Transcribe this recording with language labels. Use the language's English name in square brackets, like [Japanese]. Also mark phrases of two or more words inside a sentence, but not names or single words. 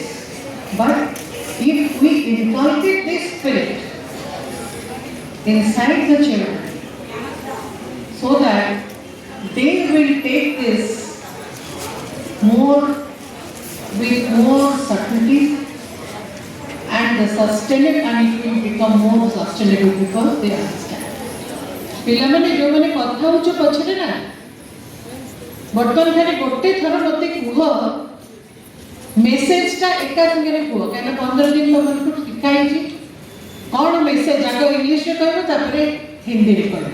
[English] But if we inculcate this spirit inside the children, so that they will take this more with more subtlety and the sustainable, and it will become more sustainable because they understand. [Odia] ପିଲାମାନେ ଯେଉଁମାନେ କଥା ହେଉଛ ପଛରେ ନା, ବର୍ତ୍ତମାନ ଖାଲି ଗୋଟେ ଥର ମୋତେ କୁହ ମେସେଜଟା ଏକା ସାଙ୍ଗରେ କୁହ, କାହିଁକିନା 15 ଦିନ ତମକୁ ଶିଖା ହେଇଛି କ'ଣ ମେସେଜ, ଆଗ ଇଂଲିଶରେ କହିବ ତାପରେ ହିନ୍ଦୀରେ କହିବ।